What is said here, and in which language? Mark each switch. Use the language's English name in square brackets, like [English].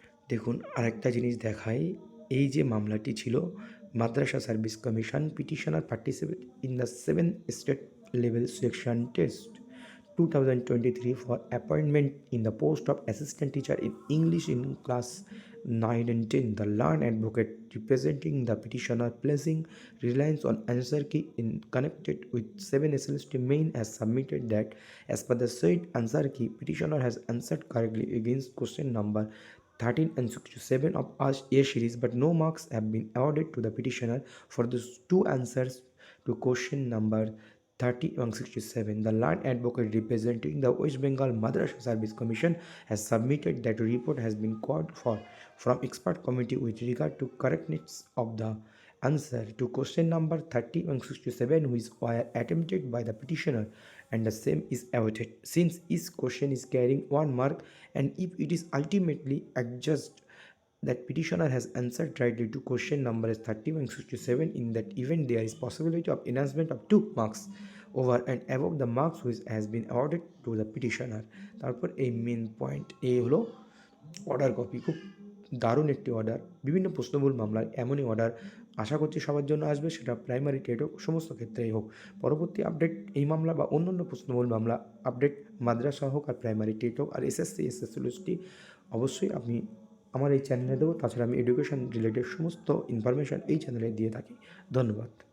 [Bangla] দেখুন আরেকটা জিনিস দেখাই, এই যে মামলাটি ছিল [English] Madrasah service commission, petitioner participate in the 7th state level selection test 2023 for appointment in the post of assistant teacher in English in class 9 and 10. The learned advocate representing the petitioner placing reliance on answer key in connected with 7 SLST main has submitted that as per the said answer key, petitioner has answered correctly against question number 13 and 67 of A series, but no marks have been awarded to the petitioner for those two answers to question number 30 and 67. The learned advocate representing the West Bengal Madrasa Service Commission has submitted that a report has been called for from expert committee with regard to correctness of the answer to question number 30 and 67 which were attempted by the petitioner, and the same is awarded since each question is carrying 1 mark, and if it is ultimately adjudged that petitioner has answered rightly to question numbers 30 and 67, in that event there is possibility of enhancement of 2 marks over and above the marks which has been awarded to the petitioner. [Bangla] তারপর এই main point এই হলো order copy. খুব দারুণ একটি order. বিভিন্ন প্রশ্নমূল মামলায় এমনই অর্ডার আশা করছি সবার জন্য আসবে, সেটা প্রাইমারি টেট হোক, সমস্ত ক্ষেত্রেই হোক। পরবর্তী আপডেট এই মামলা বা অন্যান্য প্রশ্নমূল মামলা আপডেট মাদ্রাসা হোক আর প্রাইমারি টেট হোক আর এসএসসি এসএসসি অবশ্যই আমি আমার এই চ্যানেলে দেবো। তাছাড়া আমি এডুকেশন রিলেটেড সমস্ত ইনফরমেশান এই চ্যানেলে দিয়ে থাকি। ধন্যবাদ।